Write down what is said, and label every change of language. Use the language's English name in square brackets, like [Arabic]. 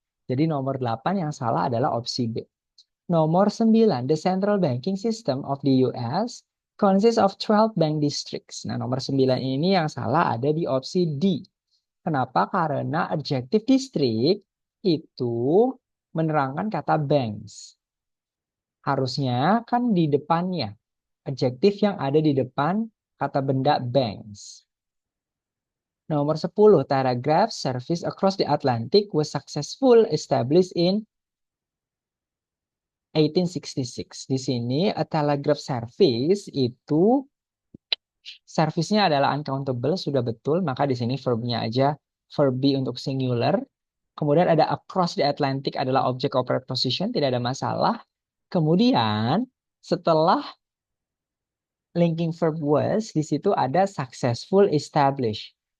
[Indonesian] Jadi nomor 8 yang salah adalah opsi B. Nomor 9, [English] the central banking system of the US consists of 12 bank districts. [Indonesian] Nah, nomor 9 ini yang salah ada di opsi D. Kenapa? Karena adjective district itu menerangkan kata banks. Harusnya kan di depannya. Adjektif yang ada di depan kata benda banks. Nomor 10, [English] telegraph service across the Atlantic was successful established in 1866. [Indonesian] Di sini a telegraph service itu servisnya adalah uncountable, sudah betul, maka di sini verbnya aja verb be untuk singular. Kemudian ada across the Atlantic adalah object of preposition, tidak ada masalah. Kemudian setelah linking verb was, di situ ada successful establish.